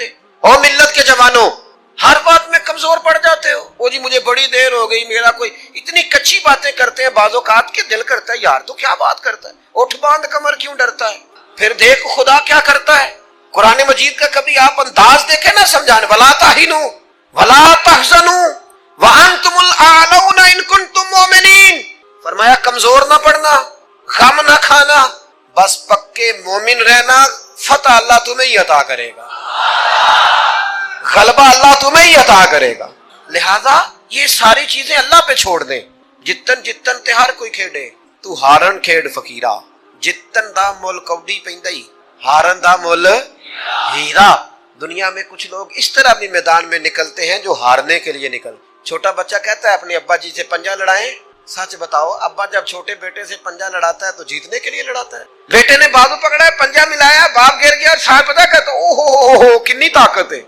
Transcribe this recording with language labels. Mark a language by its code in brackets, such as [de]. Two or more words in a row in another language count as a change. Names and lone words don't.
[ur] او ملت کے جوانوں، ہر بات میں کمزور پڑ جاتے ہو۔ او جی مجھے بڑی دیر ہو گئی، میرا کوئی اتنی کچی باتیں کرتے ہیں، بعض اوقات کے دل کرتا ہے یار تو کیا بات کرتا ہے، اٹھ باندھ کمر کیوں ڈرتا ہے؟ پھر دیکھ خدا کیا کرتا ہے۔ قرآن مجید کا کبھی آپ انداز دیکھیں نا سمجھانے، [ar] وَلَا تَهِنُوا وَلَا تَحْزَنُوا وَأَنْتُمُ الْأَعْلَوْنَ إِن كُنتُم مُؤْمِنِينَ۔ [ur] فرمایا کمزور نہ پڑنا، غم نہ کھانا، بس پکے مومن رہنا، فتح اللہ تمہیں ہی عطا کرے گا، غلبہ اللہ تمہیں ہی عطا کرے گا۔ لہذا یہ ساری چیزیں اللہ پہ چھوڑ دیں۔ [pa] جتن جتن تے ہر کوئی کھیڑے، تو ہارن کھیڑ فقیرہ، جتن دا مول کوڈی پیندائی، ہارن دا مول ہیرا۔ [ur] دنیا میں کچھ لوگ اس طرح بھی میدان میں نکلتے ہیں جو ہارنے کے لیے نکل۔ چھوٹا بچہ کہتا ہے اپنے ابا جی سے پنجہ لڑائیں، سچ بتاؤ ابا جب چھوٹے بیٹے سے پنجہ لڑاتا ہے تو جیتنے کے لیے لڑاتا ہے؟ بیٹے نے بازو پکڑا ہے، پنجہ ملایا، باپ گر گیا اور صاحب پتہ کہتا او ہو کتنی طاقت ہے۔